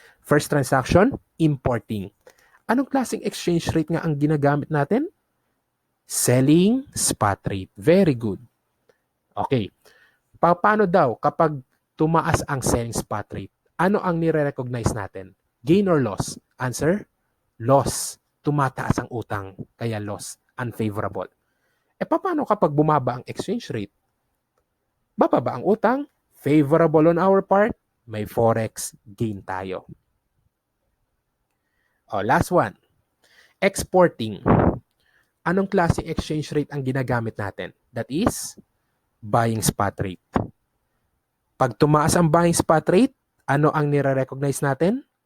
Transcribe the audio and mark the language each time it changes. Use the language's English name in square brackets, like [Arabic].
[English] First transaction, importing. [Filipino] Anong klaseng exchange rate nga ang ginagamit natin? [English] Selling spot rate. Very good. Okay. [Filipino] Paano daw kapag tumaas ang selling spot rate? Ano ang nire-recognize natin? [English] Gain or loss? Answer, loss. [Filipino] Tumataas ang utang, kaya loss. Unfavorable. E paano kapag bumaba ang exchange rate? Bababa ang utang, [English] favorable on our part, [Filipino] may forex gain tayo. [English] Last one. Exporting. [Filipino] Anong klase exchange rate ang ginagamit natin? [English] That is buying spot rate. [Filipino] Pag tumaas ang buying spot rate, ano ang nire-recognize natin?